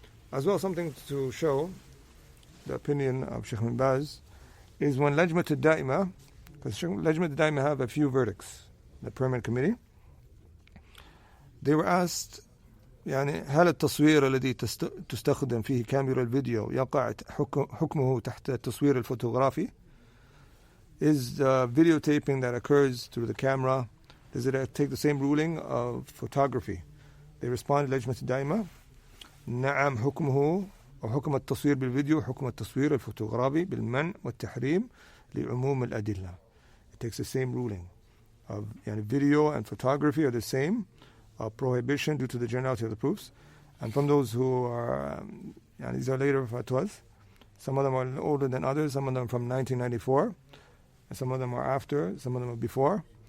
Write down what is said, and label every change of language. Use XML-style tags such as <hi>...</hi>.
<en>As well, something to show the opinion of Shaykh Bin Baz is when Lajmat al-Da'ima, because Lajmat al-Da'ima have a few verdicts, the permanent committee, they were asked</en> <ar>يعني هل التصوير الذي تستخدم فيه كاميرا الفيديو يقع حكمه تحت التصوير الفوتوغرافي?</ar> <en>Is the videotaping that occurs through the camera, does it take the same ruling of photography? They responded</en> <ar>لجنة الدائمة نعم حكمه أو حكم التصوير بالفيديو حكم التصوير الفوتوغرافي بالمنع والتحريم لعموم الأدلة.</ar> <en>It takes the same ruling of video and photography are the same prohibition due to the generality of the proofs. And from those who are these are later fatwas, some of them are older than others, some of them from 1994, and some of them are after, some of them are before.</en>